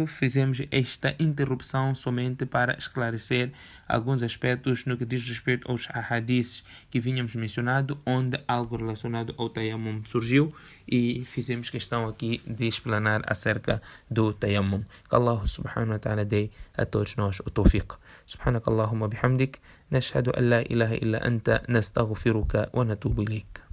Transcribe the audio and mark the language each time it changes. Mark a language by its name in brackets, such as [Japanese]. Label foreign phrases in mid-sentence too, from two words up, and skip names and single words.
[Portuguese] Fizemos esta interrupção somente para esclarecer alguns aspectos no que diz respeito aos ahadis que vínhamos mencionado, onde algo relacionado ao tayammum surgiu, e fizemos questão aqui de explanar acerca do tayammum. Que Allah [Arabic] سبحانه وتعالى [Portuguese] dê a todos nós o tawfiq. [Arabic] سبحانك اللهم بحمدك، نشهد أن لا إله إلا أنت، نستغفرك ونتوب إليك.